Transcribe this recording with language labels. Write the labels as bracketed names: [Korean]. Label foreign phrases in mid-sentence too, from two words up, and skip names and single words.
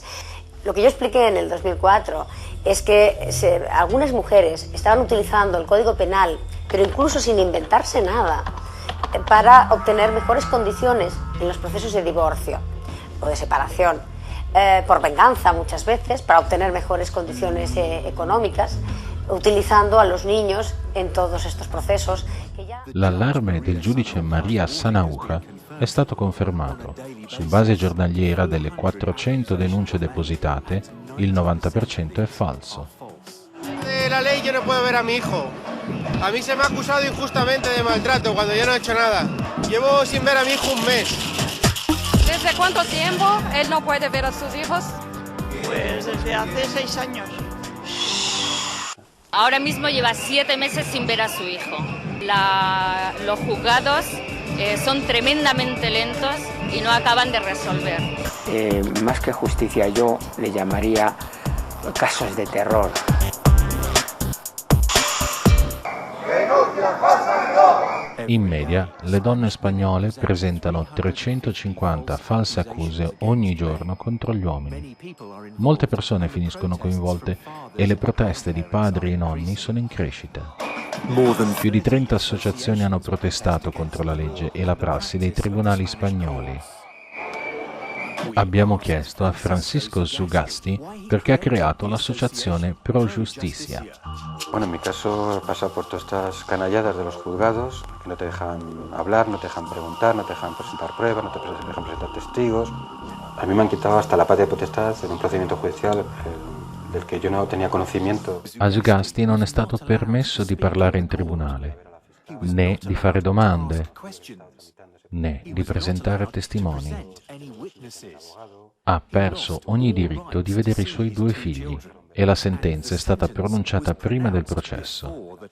[Spanish] Lo que yo expliqué en el 2004 es que algunas mujeres estaban utilizando el Código Penal, pero incluso sin inventarse nada, para obtener mejores condiciones en los procesos de divorcio o de separación, por venganza muchas veces, para obtener mejores condiciones económicas, utilizando a los niños en todos estos procesos. [Italian] L'allarme del giudice María Sanahúja è stato confermato. Su base giornaliera delle 400 denunce depositate, il 90% è falso. [Spanish] La ley yo no puedo ver a mi hijo. A mí se me ha acusado injustamente de maltrato cuando yo no he hecho nada. Llevo sin ver a mi hijo un mes. ¿Desde cuánto tiempo él no puede ver a sus hijos? Pues desde hace 6 años. Ahora mismo lleva 7 meses sin ver a su hijo. Los juzgados son tremendamente lentos y no acaban de resolver. Más que justicia, yo le llamaría casos de terror. [Italian] In media, le donne spagnole presentano 350 false accuse ogni giorno contro gli uomini. Molte persone finiscono coinvolte e le proteste di padri e nonni sono in crescita. Più di 30 associazioni hanno protestato contro la legge e la prassi dei tribunali spagnoli. Abbiamo chiesto a Francisco Zugasti perché ha creato l'associazione Pro Justicia. [Spanish] Bueno, en mi caso pasa por todas estas canalladas de los juzgados, que no te dejan hablar, no te dejan preguntar, no te dejan presentar pruebas, no te dejan presentar testigos. A mí me han quitado hasta la patria potestad en un procedimiento judicial, del que yo no tenía conocimiento. [Italian] A Sgasti non è stato permesso di parlare in tribunale, né di fare domande, né di presentare testimoni. Ha perso ogni diritto di vedere i suoi 2 figli e la sentenza è stata pronunciata prima del processo.